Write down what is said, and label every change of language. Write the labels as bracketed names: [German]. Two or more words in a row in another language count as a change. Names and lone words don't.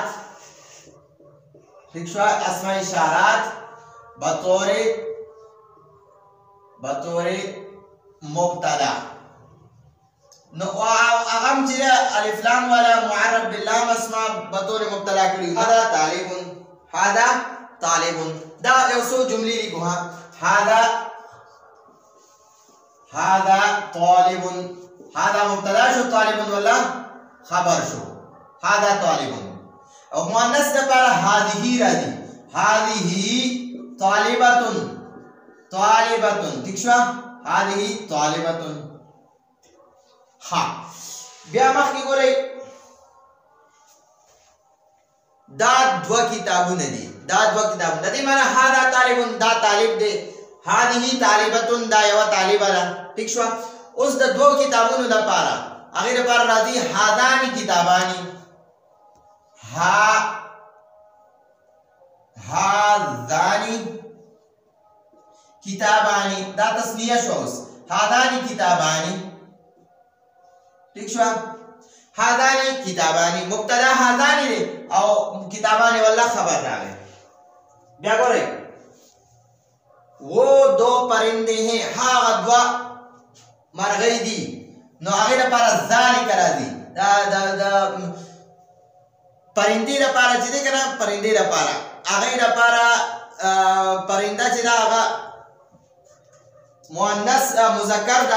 [Pashto] ٹھیک شو؟ اسماء اشارات بطور مبتدا. نو اغم چې الف لام والا معرب باللام اسماء بطور مبتدا کړی. [Arabic] هذا طالب، هذا طالب. [Pashto] دا یو څو جملې لیکو. ها [Arabic] هذا طالب، هذا [Pashto] مبتدا شو، طالب ولا خبر شو. [Arabic] هذا طالب. [Pashto] او مؤنث لپاره [Arabic] هذه راځي. هذه طالبة، [Pashto] ٹھیک شو؟ [Arabic] هذه طالبة. [Pashto] ها بیا مخکې ګورئ دا دوه کتابونه دي، دا دوه کتابونه دي. [Arabic] معنا هذا طالب، [Pashto] دا طالب دی. [Arabic] هذه طالبة، [Pashto] دا یو طالبه ده. ٹھیک شو؟ اوس د دوه کتابونو لپاره هغه لپاره راځي [Arabic] هذان کتابانی، هذان کتابانی. [Pashto] دا تسنیه شو. اوس [Arabic] هذان کتابانی. [Pashto] ٹھیک شو؟ [Arabic] هذان کتابانی [Pashto] مبتدا هذان دی او کتابانی والله خبر راغی. بیا ګورئ [Urdu] وہ دو پرندے ہیں، [Pashto] هغه دوه مرغۍ دي. نو هغې لپاره ذلک راځي. دا پرندې لپاره چې دی که نه، پرندې لپاره هغې لپاره پرنده چې ده هغه مؤنث مذکر ده.